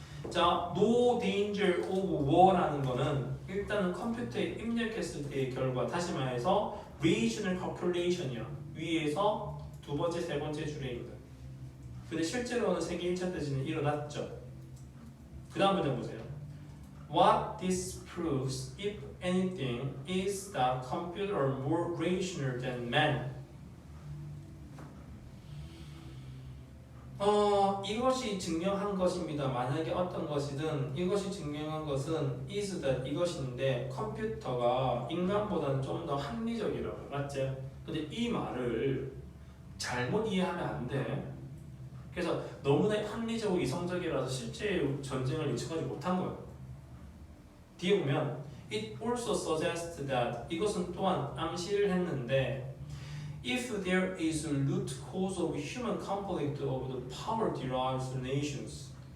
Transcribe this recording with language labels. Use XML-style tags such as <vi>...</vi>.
<ko>자,</ko> <en>no danger of war</en> <ko>라는 거는 일단은 컴퓨터에 입력했을 때의 결과, 다시 말해서</ko> <en>regional calculation</en> <ko>이야. 위에서 두 번째, 세 번째 줄에 있거든. 근데 실제로는 세계 1차 대전이 일어났죠. 그 다음 문장 보세요.</ko> <en>What this proves, if anything, is that computers are more rational than man.</en> <ko>이것이 증명한 것입니다. 만약에 어떤 것이든 이것이 증명한 것은</ko> <en>is that</en> <ko>이것인데 컴퓨터가 인간보다는 좀 더 합리적이라고. 맞지? 근데 이 말을 잘못 이해하면 안 돼. 그래서 너무나 합리적이고 이성적이라서 실제 전쟁을 예측하지 못한 거야. 뒤에 보면</ko> <en>it also suggests that</en> <ko>이것은 또한 암시를 했는데</ko> <en>if there is a root cause of human conflict of the power-derived nations.</en>